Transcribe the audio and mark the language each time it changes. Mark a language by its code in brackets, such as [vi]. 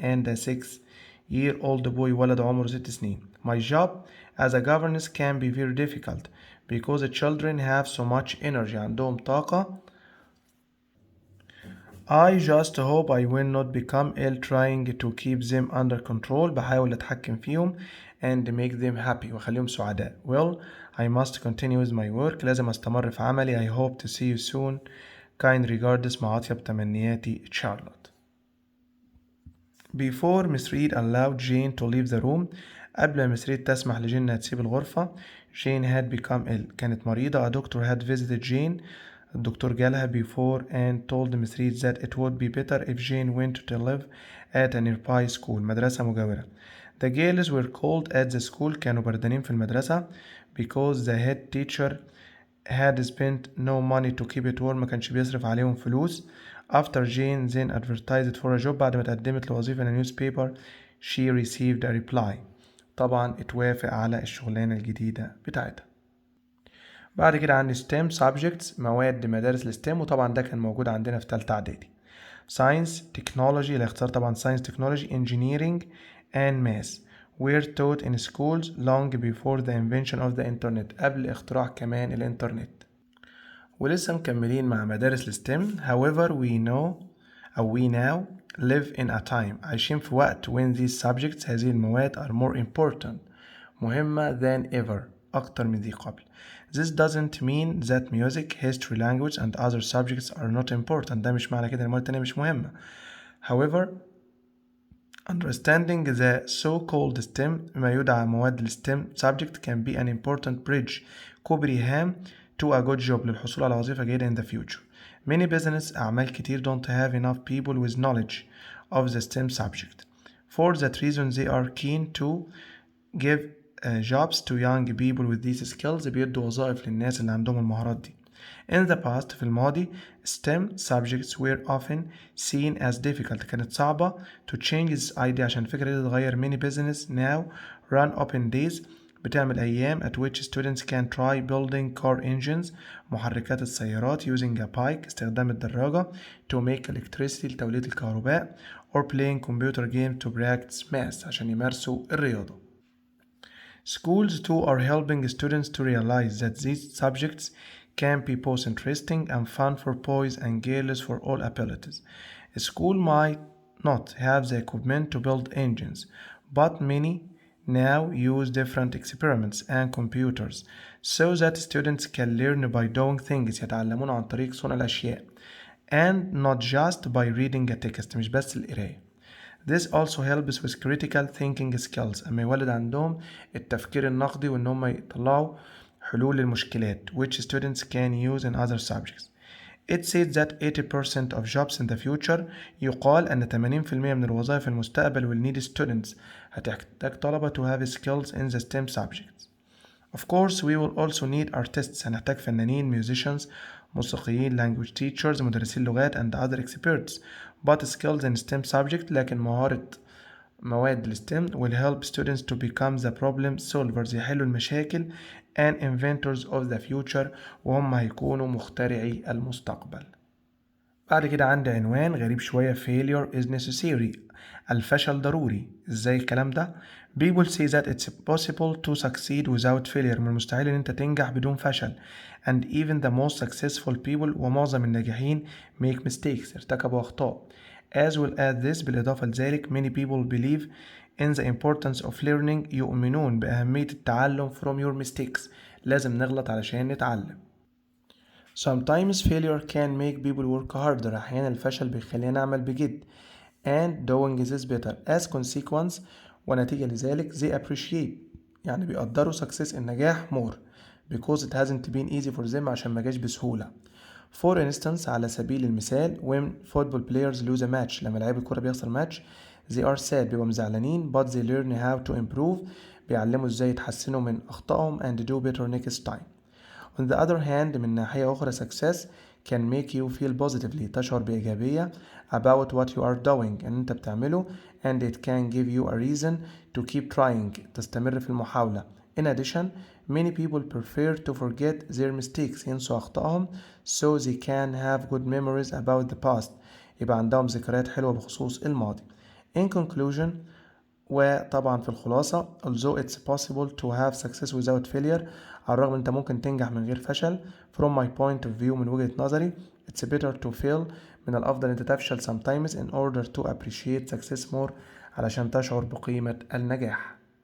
[en] And a 6-year-old boy. [ar] ولد عمره 6 سنين. [en] My job as a governess can be very difficult because the children have so much energy. [ar] عندهم طاقة. [en] I just hope I will not become ill trying to keep them under control. [ar] بحاول أتحكم فيهم [en] and make them happy [ar] وأخليهم سعداء. [en] Well, I must continue with my work. [ar] لازم أستمر في عملي. [en] I hope to see you soon. Kind regards. [ar] مع أطيب تمنياتي Charlotte. [en] Before Miss Reed allowed Jane to leave the room. [ar] قبل ما Miss Reed تسمح لجين إنها تسيب الغرفة. [en] Jane had become ill. [ar] كانت مريضة. [en] A doctor had visited Jane. [ar] الدكتور جالها [en] before and told Miss Reed that it would be better if Jane went to live at a nearby school. [ar] مدرسة مجاورة. [en] The girls were cold at the school. [ar] كانوا بردانين في المدرسة [en] because the head teacher had spent no money to keep it warm. [ar] ما كانش بيصرف عليهم فلوس. [en] After Jane then advertised for a job. [ar] بعد ما تقدمت لوظيفة [en] in a newspaper she received a reply. [ar] طبعا اتوافق على الشغلانة الجديدة بتاعتها. بعد كده عندي STEM subjects. مواد مدارس الستيم وطبعا ده كان موجود عندنا في تالتة اعدادي. [en] Science Technology [ar] اللي اختار طبعا [en] Science Technology Engineering and Math were taught in schools long before the invention of the internet. [ar] قبل اختراع كمان الانترنت. ولسه مكملين مع مدارس الستيم. [en] However we now live in a time. [ar] عايشين في وقت [en] when these subjects [ar] هذه المواد [en] are more important. [ar] مهمة [en] than ever. [ar] أكتر من ذي قبل. [en] This doesn't mean that music, history, language and other subjects are not important. [ar] ده مش معنى كده إن المواد التانية مش مهمة. [en] However, understanding the so-called STEM [ar] ما يدعى مواد ال [en] STEM subject can be an important bridge. [ar] كوبري هام [en] to a good job [ar] للحصول على وظيفة جيدة [en] in the future. Many business [ar] أعمال كتير [en] don't have enough people with knowledge of the STEM subject. For that reason they are keen to give jobs to young people with these skills. [ar] بيدوا وظائف للناس اللي عندهم المهارات دي. [en] In the past [ar] في الماضي [en] STEM subjects were often seen as difficult. [ar] كانت صعبة [en] to change this idea [ar] عشان الفكرة دي تتغير. [en] Many business now run open days [ar] بتعمل أيام [en] at which students can try building car engines [ar] محركات السيارات [en] using a bike [ar] استخدام الدراجة [en] to make electricity [ar] لتوليد الكهرباء [en] or playing computer game to practice math [ar] عشان يمارسوا الرياضة. [en] Schools too are helping students to realize that these subjects can be both interesting and fun for boys and girls for all abilities. A school might not have the equipment to build engines, but many now use different experiments and computers so that students can learn by doing things. [ar] يتعلمون عن طريق صنع الأشياء [en] and not just by reading a text. [ar] مش بس القراية. [en] This also helps with critical thinking skills. [ar] أما يولد عندهم التفكير النقدي وإن هم يطلعوا حلول للمشكلات [en] which students can use in other subjects. It said that 80% of jobs in the future [ar] يقال أن 80% من الوظائف المستقبل [en] will need students. [ar] هتحتاج طلبة [en] to have skills in the STEM subjects. Of course we will also need artists. [ar] هنحتاج فنانين [en] musicians [ar] موسيقيين [en] language teachers [ar] مدرسين لغات [en] and other experts. But skills in STEM subject [ar] لكن مهارة مواد ال [en] STEM will help students to become the problem solvers. [ar] يحلوا المشاكل [en] and inventors of the future [ar] وهم هيكونوا مخترعي المستقبل. بعد كده عندي عنوان غريب شوية [en] failure is necessary. [ar] الفشل ضروري. ازاي الكلام ده؟ [en] People say that it's possible to succeed without failure. [ar] من المستحيل ان انت تنجح بدون فشل. [en] And even the most successful people [ar] ومعظم الناجحين [en] make mistakes. [ar] ارتكبوا أخطاء. [en] As well as this [ar] بالإضافة لذلك [en] many people believe in the importance of learning. [ar] يؤمنون بأهمية التعلم [en] from your mistakes. [ar] لازم نغلط علشان نتعلم. [en] Sometimes failure can make people work harder. [ar] أحيانا الفشل بيخلينا نعمل بجد. [en] And doing this better. As consequence [ar] ونتيجة لذلك [en] they appreciate [ar] يعني بيقدروا [en] success [ar] النجاح [en] more because it hasn't been easy for them [ar] عشان ما جاش بسهولة. [en] For instance [ar] على سبيل المثال [en] when football players lose a match [ar] لما لعيب الكرة بيخسر ماتش [en] they are sad [ar] بيبقوا مزعلانين [en] but they learn how to improve [ar] بيعلموا ازاي يتحسنوا من أخطائهم [en] and do better next time. On the other hand [ar] من ناحية أخرى [en] success can make you feel positively [ar] تشعر بإيجابية [en] about what you are doing [ar] إن أنت بتعمله [en] and it can give you a reason to keep trying [ar] تستمر في المحاولة [en] In addition, many people prefer to forget their mistakes. [ar] ينسوا أخطائهم [en] so they can have good memories about the past. [ar] يبقى عندهم ذكريات حلوة بخصوص الماضي. [en] In conclusion, [ar] وطبعا في الخلاصة [en] although it's possible to have success without failure، [ar] على الرغم انت ممكن تنجح من غير فشل، [en] from my point of view [ar] من وجهة نظري [en] it's better to fail، [ar] من الأفضل انت تفشل [en] sometimes in order to appreciate success more، [ar] علشان تشعر بقيمة النجاح.